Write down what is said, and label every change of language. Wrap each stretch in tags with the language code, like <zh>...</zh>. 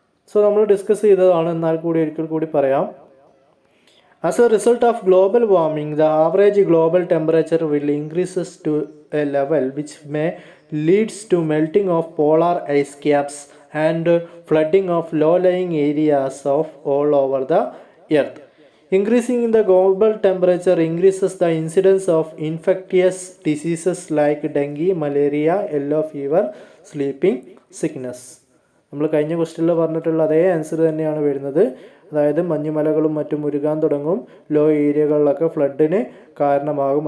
<ml>So നമ്മൾ discuss ചെയ്തതാണ്, എന്നാൽ കൂടി ഒരിക്കൽ കൂടി പറയാം.</ml> <en>As a result of global warming the average global temperature will increases to a level which may leads to melting of polar ice caps and flooding of low lying areas of all over the earth. Increasing in the global temperature increases the incidence of infectious diseases like dengue, malaria, yellow fever, sleeping sickness.</en> <ml>നമ്മൾ കഴിഞ്ഞ ക്വസ്റ്റ്യനിൽ പറഞ്ഞിട്ടുള്ള അതേ answer തന്നെയാണ് വരുന്നത്. അതായത് മഞ്ഞുമലകളും മറ്റും ഉരുകാൻ തുടങ്ങും, ലോ ഏരിയകളിലൊക്കെ ഫ്ലഡിന് കാരണമാകും.</ml>